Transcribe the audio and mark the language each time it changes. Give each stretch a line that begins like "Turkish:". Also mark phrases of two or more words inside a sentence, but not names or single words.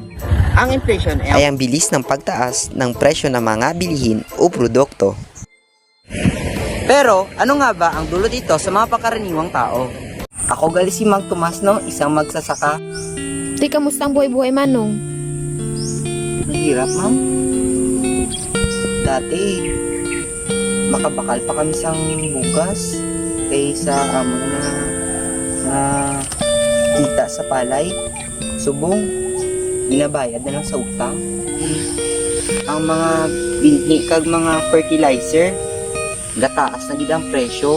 Filipino: Ang inflation ay ang bilis ng pagtaas ng presyo ng mga bilihin o produkto. Pero ano nga ba ang dulot ito sa mga pangkaraniwang tao? Ako gali si Mang Tomas, no, isang magsasaka. Di, kamusta ang buhay-buhay, Manong? Mahirap, ma'am. Dati,
Hiligaynon: makabakal pa kami sang bugas kaysa amon na kita sa palay.
Filipino: Subong, binabayad na lang sa utang.
Hiligaynon: Ang mga binhi kag mga fertilizer, gataas na gid ang presyo.